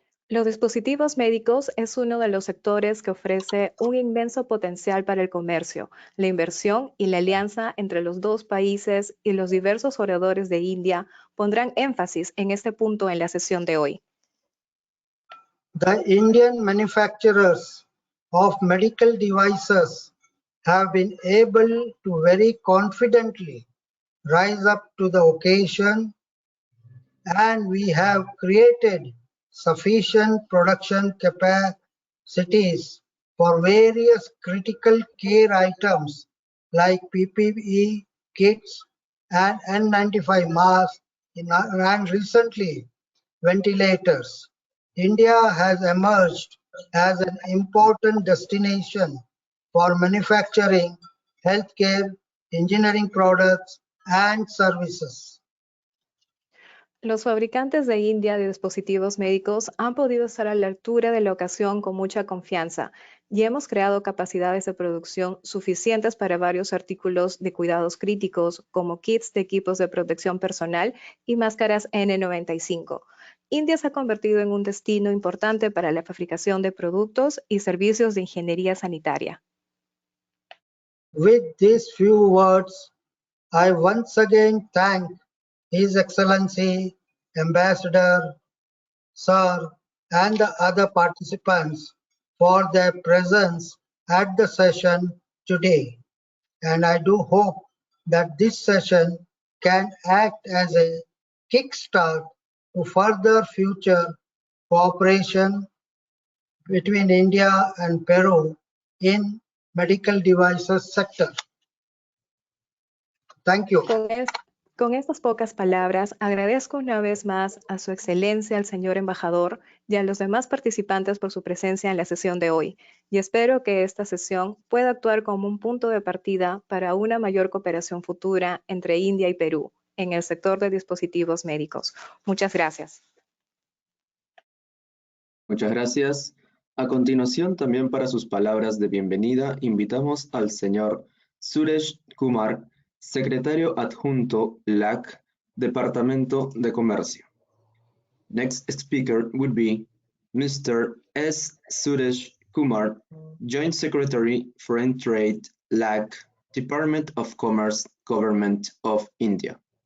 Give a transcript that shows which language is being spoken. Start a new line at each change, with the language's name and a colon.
Spanish: Los dispositivos médicos es uno de los sectores que ofrece un inmenso potencial para el comercio, la inversión y la alianza entre los dos países, y los diversos oradores de India pondrán énfasis en este punto en la sesión de hoy.
English: The Indian manufacturers of medical devices have been able to very confidently rise up to the occasion, and we have created sufficient production capacities for various critical care items like PPE kits and N95 masks and recently ventilators. India has emerged as an important destination for manufacturing, healthcare, engineering products, and services.
Spanish: Los fabricantes de India de dispositivos médicos han podido estar a la altura de la ocasión con mucha confianza y hemos creado capacidades de producción suficientes para varios artículos de cuidados críticos como kits de equipos de protección personal y máscaras N95. India se ha convertido en un destino importante para la fabricación de productos y servicios de ingeniería sanitaria.
English: With these few words, I once again thank His Excellency, Ambassador, Sir, and the other participants for their presence at the session today. And I do hope that this session can act as a kickstart to further future cooperation between India and Peru in medical devices sector. Thank you.
Spanish: Con estas pocas palabras, agradezco una vez más a su excelencia, al señor embajador, y a los demás participantes por su presencia en la sesión de hoy. Y espero que esta sesión pueda actuar como un punto de partida para una mayor cooperación futura entre India y Perú en el sector de dispositivos médicos. Muchas gracias. Muchas gracias. A continuación, también para sus palabras de bienvenida, invitamos al señor Suresh Kumar, secretario adjunto LAC, Departamento de Comercio.
English: Next speaker would be Mr. S. Suresh Kumar, Joint Secretary, Foreign Trade, LAC, Department of Commerce, Government of India.